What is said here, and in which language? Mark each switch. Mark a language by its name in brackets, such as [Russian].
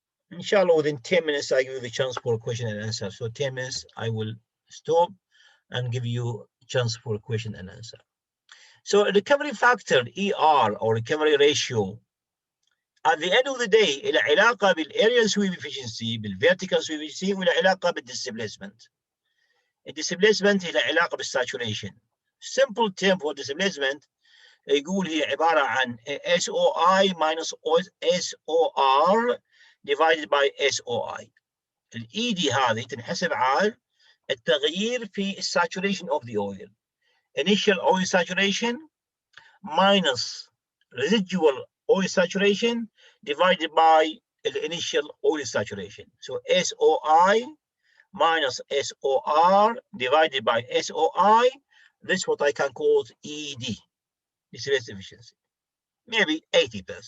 [English] Inshallah, within 10 minutes, I give you the chance for a question and answer. So 10 minutes, I will stop and give you a chance for a question and answer. So a recovery factor, ER, or recovery ratio, at the end of the day, [Arabic] إلى علاقة [English] بالaerial sweep efficiency, بالvertical sweep efficiency, وإلى علاقة بالdisplacement. [Arabic] الديسبليسمنت إلى علاقة بالsaturation. [English] Simple term for displacement [Arabic] يقول هي عبارة عن [English] SOI minus SOR divided by SOI. [Arabic] الED هذه تنحسب على التغيير في [English] saturation of the oil. Initial oil saturation minus residual oil saturation divided by the initial oil saturation. So SOI minus SOR divided by SOI, this is what I can call ED, displacement efficiency, maybe 80%.